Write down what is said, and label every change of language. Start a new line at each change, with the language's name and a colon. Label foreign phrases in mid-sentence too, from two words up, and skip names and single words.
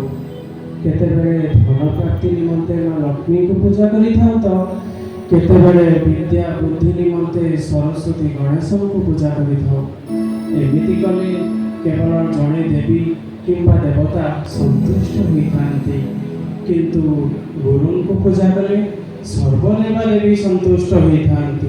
Odia: କେତେବେଳେ ଧନ ପ୍ରାପ୍ତି ନିମନ୍ତେ ମାଁ ଲକ୍ଷ୍ମୀ କୁ ପୂଜା କରିଥାଉ ତ କେତେବେଳେ ବିଦ୍ୟା ବୁଦ୍ଧି ନିମନ୍ତେ ସରସ୍ୱତୀ ଗଣେଶଙ୍କୁ ପୂଜା କରିଥାଉ। ଏମିତି କଲେ କେବଳ ଜଣେ ଦେବୀ କିମ୍ବା ଦେବତା ସନ୍ତୁଷ୍ଟ ହୋଇଥାନ୍ତି, କିନ୍ତୁ ଗୁରୁଙ୍କୁ ପୂଜା କଲେ ସର୍ବଦେବାଦେବୀ ସନ୍ତୁଷ୍ଟ ହୋଇଥାନ୍ତି।